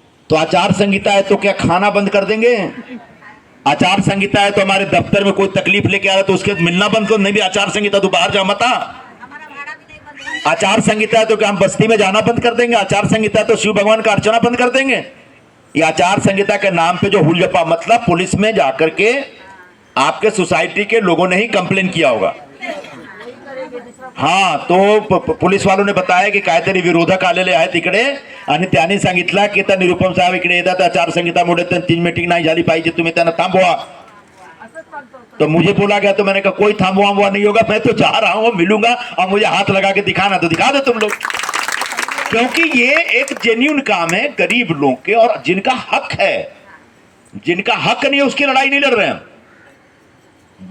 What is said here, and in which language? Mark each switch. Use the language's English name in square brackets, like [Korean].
[Hindi] तो आचार संहिता है तो क्या खाना बंद कर देंगे? आचार संहिता है तो हमारे दफ्तर में कोई तकलीफ लेके आ रहा है तो उसके मिलना बंद करो? नहीं भी आचार संहिता तो बाहर जा मत आ। आचार संहिता है तो क्या हम बस्ती में जाना बंद कर देंगे? आचार संहिता है तो शिव भगवान का अर्चना बंद कर देंगे? ये आचार संहिता के नाम पे जो हुलजपा, मतलब पुलिस में जाकर के आपके सोसाइटी के लोगों ने ही कंप्लेन किया होगा। [Marathi] हाँ, [Hindi] तो पुलिस वालों ने बताया की [Marathi] काहीतरी विरोधक आलेले आहेत इकडे आणि त्यांनी सांगितलं की आता निरुपम साहेब इकडे येतात, आचारसंहितामुळे 3 मीटिंग नाही झाली पाहिजे, तुम्ही त्यांना थांबवा। [Hindi] तो मुझे बोला गया, तो मैंने कहा कोई थांबवा नहीं होगा, मैं तो जा रहा हूं, मिलूंगा और मुझे हाथ लगा के दिखाना तो दिखा दो तुम लोग। क्योंकि ये एक जेन्युइन काम है गरीब लोगों के, और जिनका हक है, जिनका हक नहीं है उसकी लड़ाई नहीं लड़ रहे हैं।